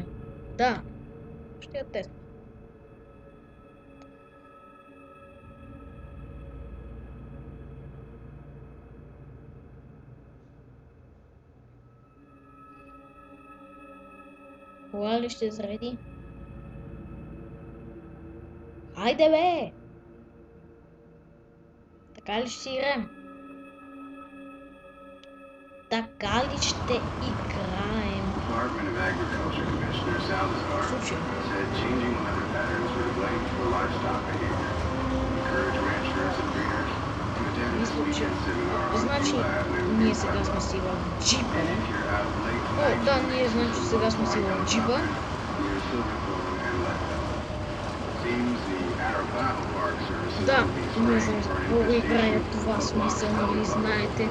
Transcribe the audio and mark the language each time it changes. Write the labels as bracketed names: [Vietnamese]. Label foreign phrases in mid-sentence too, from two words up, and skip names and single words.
[Bulgarian] Да, ще я тествам. Кога ли ще зареди? Хайде бе! Така ли ще играем? Така ли ще играем? [English] Department of Agriculture Commissioner Salazar said changing weather patterns were to blame for livestock behavior. Encourage ranchers and breeders to attend this weekend seminar on [Bulgarian] Значи, ние сега сме си в джипа. О, да, ние знаем, че сега сме си в джипа. Да, не знам за какво го играя това смисъл, нали знаете.